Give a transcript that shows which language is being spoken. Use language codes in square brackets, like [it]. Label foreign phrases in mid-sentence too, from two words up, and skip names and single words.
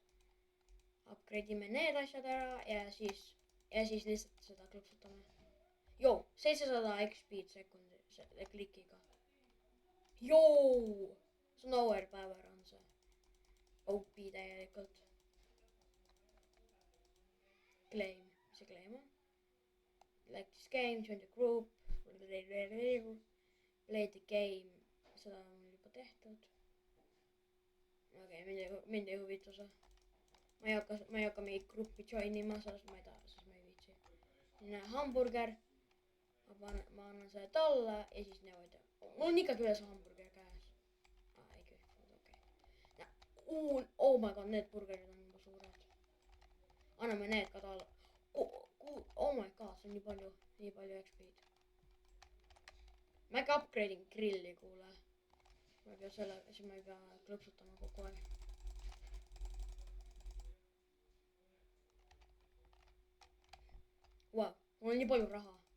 [et] Upgrade ime need asjad ära ja siis lihtsalt seda klõpsutame. 700 XP-d sekundi klikiga. See on overpower on see. OP täielikult. Claim, mis see claim on? [en] Like this game, join the group. Play the game. [et] Seda on mul juba tehtud. Okei, mind ei huvita see. Ma ei hakka meid gruppi joinima, sellest ma ei taha, sest ma ei viitsi. Nii, hamburger. Ma annan selle talle ja siis niimoodi. Mul on ikkagi veel see hamburger käes. Ei kühvud, okei. [en] Oh my god, [et] need burgerid on juba suured. Anname need ka talle. [en] Oh my god, [et] see on nii palju XP-d. Ma ikka upgrade'in grilli, kuule. Ma ei pea siis ma ei pea klõpsutama kogu aeg. Wow, mul on nii palju raha.